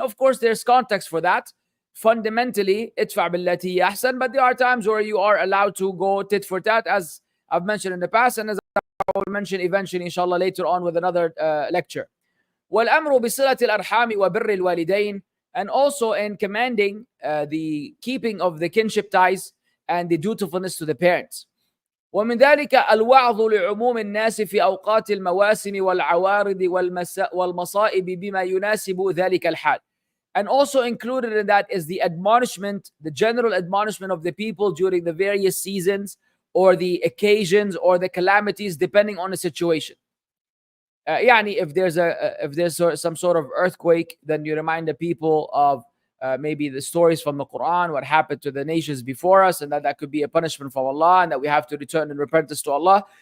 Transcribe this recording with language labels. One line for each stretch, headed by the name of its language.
English: Of course, there's context for that. Fundamentally,
Arabic: ادفع بالتي هي أحسن,
English: but there are times where you are allowed to go tit for tat, as I've mentioned in the past, and as I will mention eventually, inshallah, later on with another lecture.
Arabic: والأمر بصلة الأرحام وبر الوالدين,
English: and also in commanding the keeping of the kinship ties and the dutifulness to the parents.
Arabic: ومن ذلك الوعظ لعموم الناس في أوقات المواسم والعوارض والمصائب بما يناسب ذلك الحال.
English: And also included in that is the admonishment, the general admonishment of the people during the various seasons or the occasions or the calamities, depending on the situation. يعني if there's some sort of earthquake, then you remind the people of maybe the stories from the Quran, what happened to the nations before us, and that could be a punishment from Allah, and that we have to return in repentance to Allah.